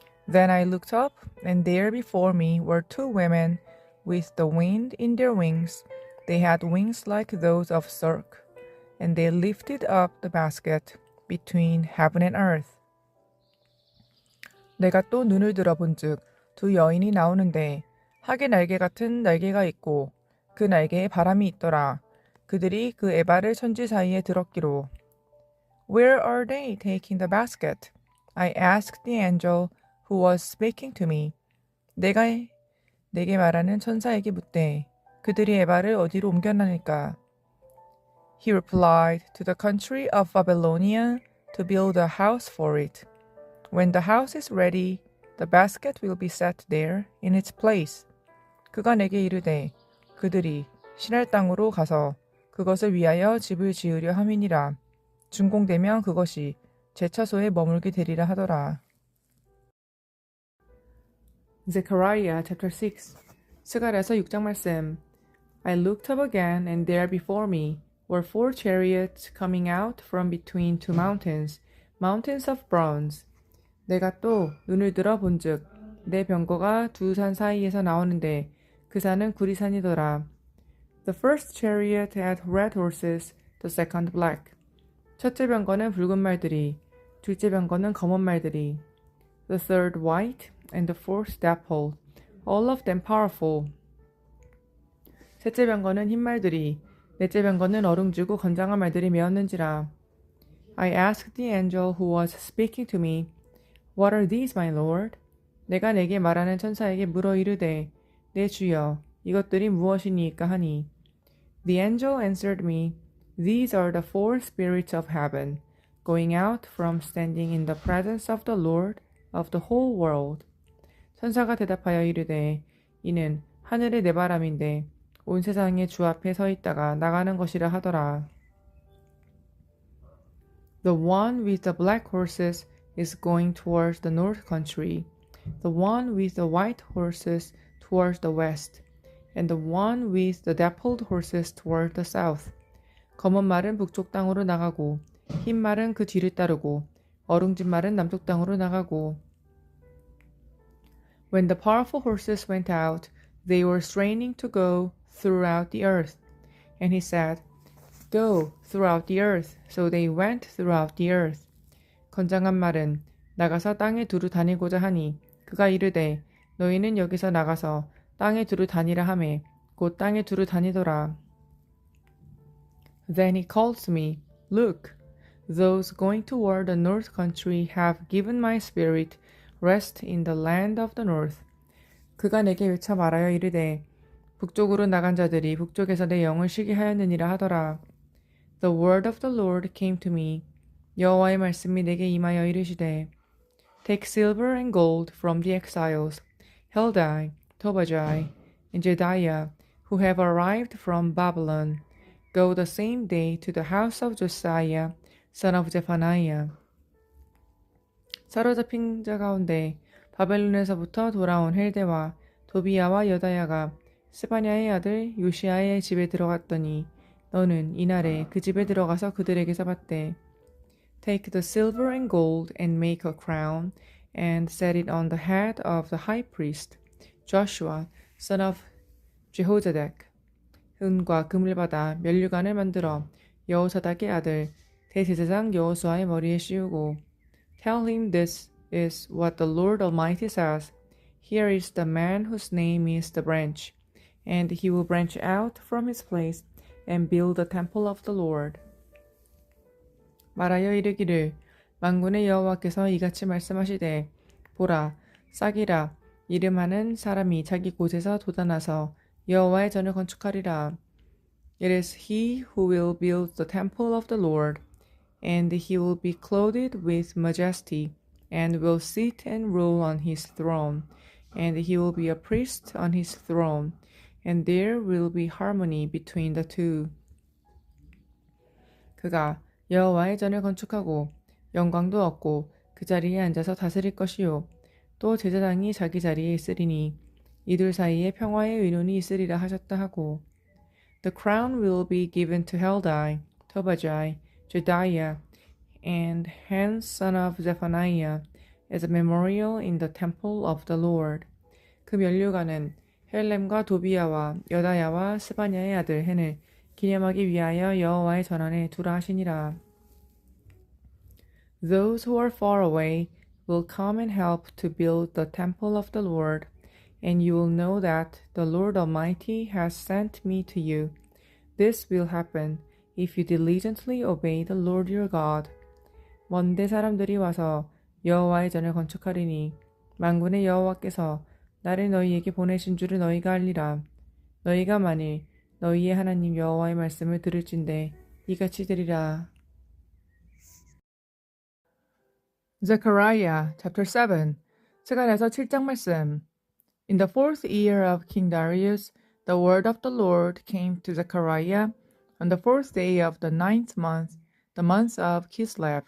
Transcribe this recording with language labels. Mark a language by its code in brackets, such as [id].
[en] Then I looked up, and there before me were two women with the wind in their wings. They had wings like those of stork, and they lifted up the basket between heaven and earth. [ko] 내가 또 눈을 들어본즉 두 여인이 나오는데 하계 날개 같은 날개가 있고 그 날개에 바람이 있더라. 그들이 그 에바를 천지 사이에 들었기로. [en] Where are they taking the basket? I asked the angel who was speaking to me. [ko] 내가 내게 말하는 천사에게 묻되 그들이 에바를 어디로 옮겨나니까? [en] He replied, to the country of Babylonia to build a house for it. When the house is ready, the basket will be set there in its place. [ko] 그가 내게 이르되 그들이 신할 땅으로 가서 그것을 위하여 집을 지으려 함이니라. 준공되면 그것이 제 처소에 머물게 되리라 하더라. [en] Zechariah chapter 6. [ko] 스가랴서 6장 말씀. [en] I looked up again, and there before me were four chariots coming out from between two mountains, mountains of bronze. [ko] 내가 또 눈을 들어 본즉 내 병거가 두 산 사이에서 나오는데 그 산은 구리산이더라. [en] The first chariot had red horses, the second black. [ko] 첫째 병거는 붉은 말들이, 둘째 병거는 검은 말들이. [en] The third white, and the fourth dappled, all of them powerful. [ko] 셋째 병거는 흰 말들이, 넷째 병거는 어룽지고 건장한 말들이 메었는지라. [en] I asked the angel who was speaking to me, What are these, my lord? [ko] 내가 내게 말하는 천사에게 물어 이르되, 내 주여, 이것들이 무엇이니까 하니. [en] The angel answered me, These are the four spirits of heaven, going out from standing in the presence of the Lord of the whole world. [ko] 천사가 대답하여 이르되, 이는 하늘의 네 바람인데 온 세상의 주 앞에 서 있다가 나가는 것이라 하더라. [en] The one with the black horses is going towards the north country, the one with the white horses towards the west, and the one with the dappled horses towards the south. [ko] 검은 말은 북쪽 땅으로 나가고 흰 말은 그 뒤를 따르고 어룽진 말은 남쪽 땅으로 나가고. [en] When the powerful horses went out, they were straining to go throughout the earth. And he said, Go throughout the earth. So they went throughout the earth. [ko] 건장한 말은 나가서 땅에 두루 다니고자 하니 그가 이르되 너희는 여기서 나가서 땅에 두루 다니라 하매 곧 땅에 두루 다니더라. [en] Then he called to me, Look, those going toward the north country have given my spirit rest in the land of the north. [ko] 그가 내게 외쳐 말하여 이르되 북쪽으로 나간 자들이 북쪽에서 내 영을 쉬게 하였느니라 하더라. [en] The word of the Lord came to me. [ko] 여호와의 말씀이 내게 임하여 이르시되 [en] Take silver and gold from the exiles, Heldai, Tobadai, and Jedaiah, who have arrived from Babylon. Go the same day to the house of Josiah, son of Zephaniah. [ko] 사로잡힌 자 가운데 바벨론에서부터 돌아온 헬데와 도비야와 여다야가 스바냐의 아들 요시아의 집에 들어갔더니 너는 이날에 그 집에 들어가서 그들에게서 받되 [en] Take the silver and gold and make a crown and set it on the head of the high priest Joshua, son of Jehozadak. [ko] 은과 금을 받아 면류관을 만들어 여호사닥의 아들 대제사장 여호수아의 머리에 씌우고 [en] Tell him this is what the Lord Almighty says. Here is the man whose name is the branch, and he will branch out from his place and build the temple of the Lord. [ko] 말하여 이르기를 만군의 여호와께서 이같이 말씀하시되 보라 싹이라 이름하는 사람이 자기 곳에서 돋아나서 여호와의 전을 건축하리라. [en] It is he who will build the temple of the Lord, and he will be clothed with majesty, and will sit and rule on his throne, and he will be a priest on his throne, and there will be harmony between the two. [ko] 그가 여호와의 전을 건축하고 영광도 얻고 그 자리에 앉아서 다스릴 것이요 또 제사장이 자기 자리에 있으리니 이들 사이에 평화의 의논이 있으리라 하셨다 하고 [en] The crown will be given to Heldai, Tobadai, Jedaiah, and Han son of Zephaniah as a memorial in the temple of the Lord. [ko] 그 면류관은 헬렘과 도비야와 여다야와 스바냐의 아들 헨을 기념하기 위하여 여호와의 전안에 두라 하시니라. [en] Those who are far away will come and help to build the temple of the Lord, and you will know that the Lord Almighty has sent me to you. This will happen if you diligently obey the Lord your God. [ko] 먼데 사람들이 와서 여호와의 전을 건축하리니 만군의 여호와께서 나를 너희에게 보내신 줄을 너희가 알리라. 너희가 만일 너희의 하나님 여호와의 말씀을 들을진대 이같이 들으라. [en] Zechariah chapter 7 [ko] 스가랴서 7장 말씀 [en] In the 4th year of King Darius, the word of the Lord came to Zechariah on the 4th day of the 9th month, the month of Kislev.